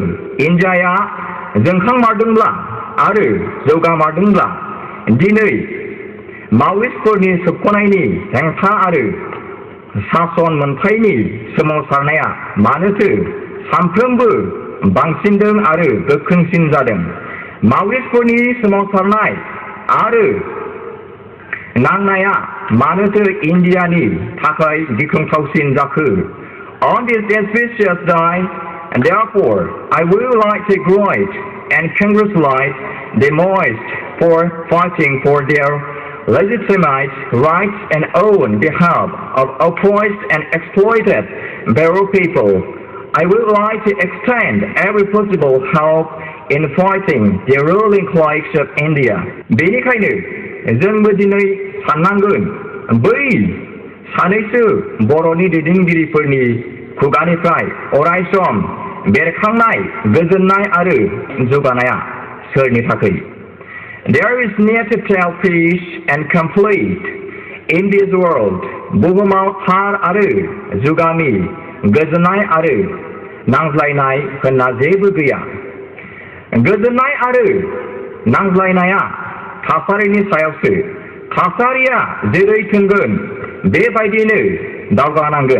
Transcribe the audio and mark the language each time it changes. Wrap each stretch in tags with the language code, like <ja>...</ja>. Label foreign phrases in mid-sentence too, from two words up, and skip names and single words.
<brx>इन्डियाया जोंखांमारदोंब्ला आरो जौगामारदोंब्ला दिनै मावरिसफोरनि सोबख'नायनि हेंथा आरो सासन मोनथायनि सोमावसारनाया मानोथो सानफ्रोमबो बांसिनदों आरो गोख्रोंसिन जादों? मावरिसफोरनि सोमावसारनाय आरो नांनाया मानोथो इन्डियानि थाखाय गिख्रंथावसिन जाखो?</brx> <en>On this auspicious day, and therefore I would like to greet and congratulate the Maoists for fighting for their legitimate rights and own behalf of oppressed and exploited Barrow people. I would like to extend every possible help in fighting the ruling class of India.</en> <brx>बेनिखायनो जोंबो दिनै साननांगोन बै सानैसो बर'नि दैदेनगिरिफोरनि खुगानिफ्राय अरायसम बेरखांनाय गोजोननाय आरो जौगानाया सोरनि थाखाय?</brx> <en>There is need to tell peace and complete in this world.</en> <brx>बुहुमाव थार आरो जुगामि गोजोननाय आरो नांज्लायनाय होनना जेबो गैया। गोजोननाय आरो नांज्लायनाया थासारिनि सायावसो। थासारिया जेरै थोंगोन बेबायदिनो दावगानांगोन।</brx>